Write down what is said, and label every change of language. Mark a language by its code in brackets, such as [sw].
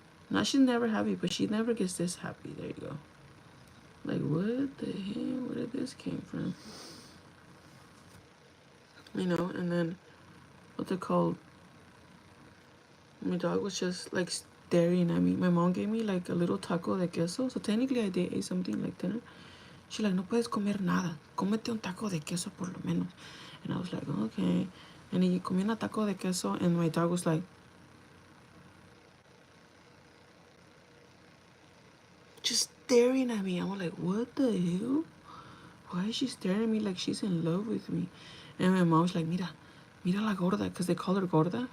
[en] Not she's never happy, but she never gets this happy. There you go. Like, what the hell? Where did this came from? You know, and then, what's it called? My dog was just, like, staring at me. My mom gave me, like, a little taco de queso. So technically I did eat something like dinner. She's like, [es] no puedes comer nada. Cómete un taco de queso por lo menos. [en] And I was like, okay. And [es] he comí un taco de queso, [en] and my dog was like, just staring at me. I was like, what the hell? Why is she staring at me like she's in love with me? And my mom was like, [es] mira, mira la gorda, [en] because they call her gorda.